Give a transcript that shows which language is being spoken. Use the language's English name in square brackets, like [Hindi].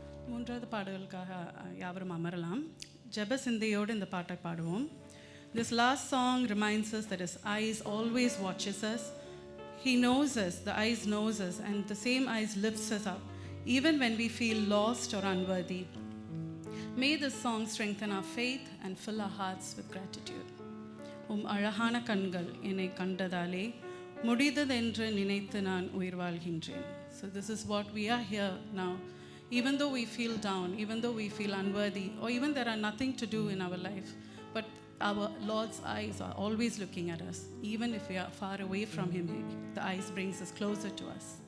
[Tamil] மூன்றாவது பாடலுக்காக யாவரும் அமரலாம். ஜெப சிந்தையோடு இந்த பாட்டை பாடுவோம். [English] This last song reminds us that His eyes always watches us. He knows us, the eyes knows us, and the same eyes lifts us up, even when we feel lost or unworthy. May this song strengthen our faith and fill our hearts with gratitude. [Tamil] அழகான கண்கள் என்னை கண்டதாலே முடிந்ததென்று நினைத்து நான் உயிர் வாழ்கின்றேன். [English] So this is what we are here now. Even though we feel down, even though we feel unworthy, or even there are nothing to do in our life, but our Lord's eyes are always looking at us. Even if we are far away from Him, the eyes brings us closer to us.